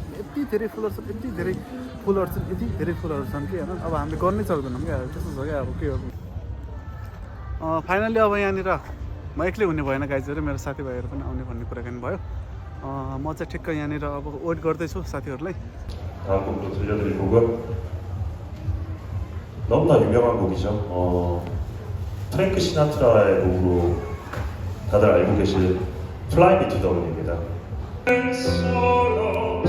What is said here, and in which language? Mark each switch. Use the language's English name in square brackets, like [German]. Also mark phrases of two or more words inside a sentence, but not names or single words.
[Nepali] यति धेरै फुलहरू छन् यति धेरै फुलहरू छन् कि होइन। अब हामीले गर्नै सक्दैनौँ क्या त्यस्तो छ क्या अब के हो। फाइनली अब यहाँनिर म एक्लै हुने भएन गाइजहरू मेरो साथीभाइहरू पनि आउने भन्ने कुराकानी भयो। म चाहिँ ठिक्क यहाँनिर अब वेट गर्दैछु साथीहरूलाई। [Korean] 다음 곡도 들려드릴 곡은 너무나 유명한 곡이죠. 프랭크 시나트라의 곡으로 다들 알고 계실 Fly Me to the Moon입니다.